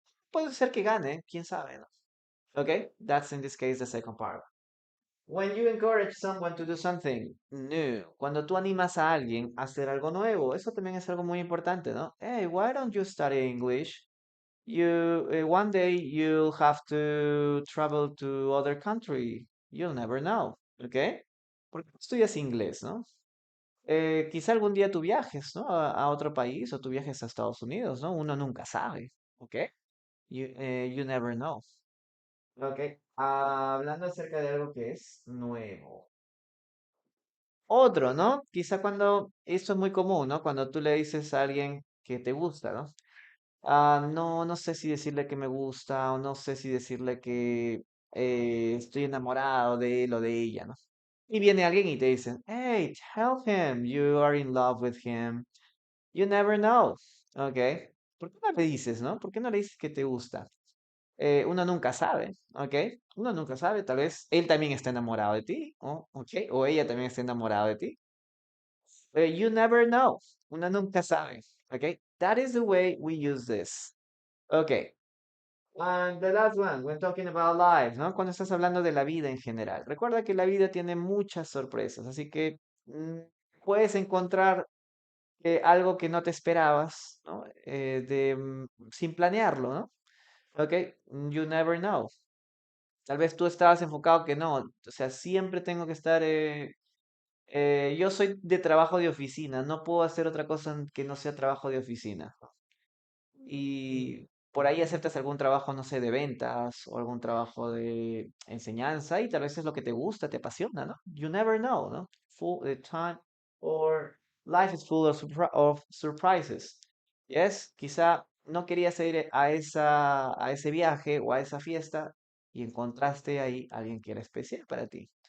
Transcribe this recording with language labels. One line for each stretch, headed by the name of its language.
Spanish: Puede ser que gane, quién sabe, ¿no?
English: Okay, that's in this case the second part.
Spanish: When you encourage someone to do something new, cuando tú animas a alguien a hacer algo nuevo, eso también es algo muy importante, ¿no?
English: Hey, why don't you study English? One day you'll have to travel to other country. You'll never know, ¿ok?
Spanish: ¿Por qué no estudias inglés, no? Quizá algún día tú viajes, ¿no? A otro país o tú viajes a Estados Unidos, ¿no? Uno nunca sabe, ¿ok? You never know, ¿ok? Hablando acerca de algo que es nuevo. Otro, ¿no? Quizá cuando, esto es muy común, ¿no? Cuando tú le dices a alguien que te gusta, ¿no? No, no sé si decirle que me gusta o no sé si decirle que estoy enamorado de él o de ella, ¿no? Y viene alguien y te dice, hey, tell him you are in love with him. You never know, ¿ok? ¿Por qué no le dices, no? ¿Por qué no le dices que te gusta? Uno nunca sabe, ¿ok? Uno nunca sabe, tal vez él también está enamorado de ti, ¿ok? O ella también está enamorada de ti. You never know, uno nunca sabe, ¿ok?
English: That is the way we use this. Okay. And the last one, when talking about life, ¿no?
Spanish: Cuando estás hablando de la vida en general. Recuerda que la vida tiene muchas sorpresas, así que puedes encontrar algo que no te esperabas, ¿no? Sin planearlo, ¿no? Ok, you never know. Tal vez tú estabas enfocado que no, o sea, siempre tengo que estar, yo soy de trabajo de oficina, no puedo hacer otra cosa que no sea trabajo de oficina. Y por ahí aceptas algún trabajo, no sé, de ventas o algún trabajo de enseñanza y tal vez es lo que te gusta, te apasiona, ¿no?
English: You never know, ¿no? Full time or life is full of, of surprises.
Spanish: Yes, quizá no querías ir a ese viaje o a esa fiesta y encontraste ahí a alguien que era especial para ti.